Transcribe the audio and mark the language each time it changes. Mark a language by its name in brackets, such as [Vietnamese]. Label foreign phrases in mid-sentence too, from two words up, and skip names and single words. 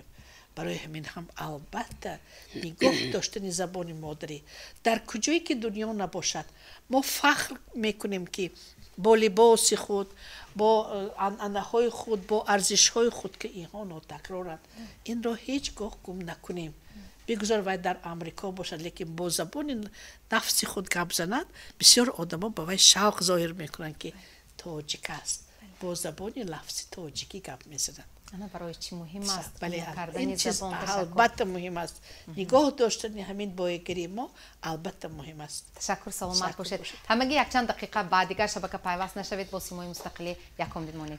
[Tajik] барои ҳамин ҳам албатта нигоҳ доштани забони модарӣ дар куҷое ки дунё набошад, мо фахр мекунем ки бо либоси худ, бо анъанаҳои худ, бо арзишҳои худ ки инҳо нотакроранд, инро ҳеҷ гоҳ гум накунем. бигузор вай дар амрико бошад, лекин бо забони нафси худ гап занад, бисёр одамо ба вай шавқ зоҳир мекунанд ки тоҷик аст. [Persian] با زبان لفظی تاجیکی گپ میزنند. برای چی مهم است؟ این چیز البته مهم است. نگاه داشتن همین بایگری ما البته مهم است. تشکر، سلامت باشید. همگی یک چند دقیقه بعد دیگر شبکه پیوست نشوید با سیمای مستقلی یکم بمانید.